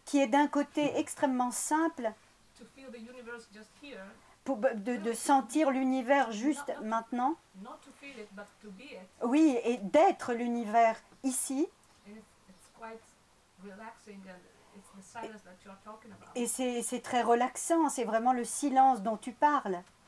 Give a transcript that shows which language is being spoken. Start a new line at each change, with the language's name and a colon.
French: Qui est d'un côté extrêmement simple,
English: To feel the universe just here.
French: de sentir l'univers juste maintenant.
English: Not to feel it, but to be it.
French: Oui, et d'être l'univers ici.
English: And it's quite relaxing, and it's the silence that you're talking about.
French: Et c'est très relaxant, c'est vraiment le silence dont tu parles.